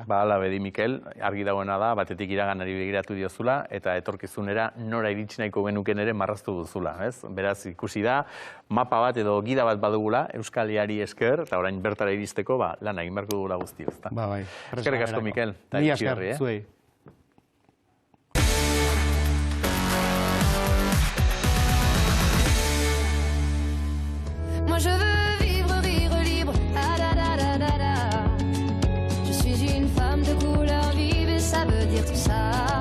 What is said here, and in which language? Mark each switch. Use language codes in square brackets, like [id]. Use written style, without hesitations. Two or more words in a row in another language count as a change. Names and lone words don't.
[eu] Hala bedi, Mikel, argi dagoena da, batetik iraganari begiratu diozula, eta etorkizunera nora iritsi nahiko genuken ere marraztu duzula, ez? Beraz, ikusi da, mapa bat edo gida bat badugula, Euskaliari esker, eta orain bertara iristeko, lan egin beharko dugula guzti, ezta? Eskerrik asko, Mikel. Ni asker, zuei. [fr] Moi je veux vivre, rire libre, Je suis une femme de couleur vive et ça veut dire tout ça.